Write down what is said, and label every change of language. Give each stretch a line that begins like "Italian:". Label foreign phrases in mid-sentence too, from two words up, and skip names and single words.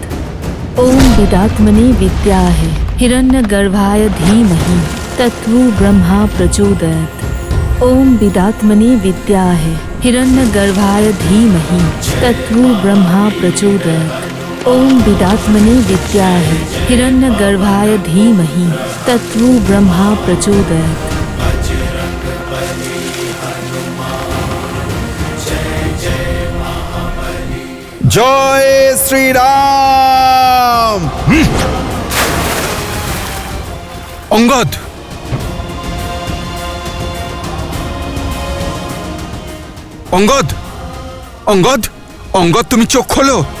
Sanskrit: ओम विदात्मने विद्याहे हिरण्यगर्भाय धीमहि तत्वो ब्रह्मा प्रचोदयात्। ओम विदात्मने विद्याहे हिरण्यगर्भाय धीमहि तत्वो ब्रह्मा प्रचोदयात्। ओम विदात्मने विद्याहे हिरण्यगर्भाय धीमहि तत्वो ब्रह्मा प्रचोदयात्।
Bangla: জয় শ্রীরাম। অঙ্গদ, অঙ্গদ, অঙ্গদ, অঙ্গদ, তুমি চোখ খোলো।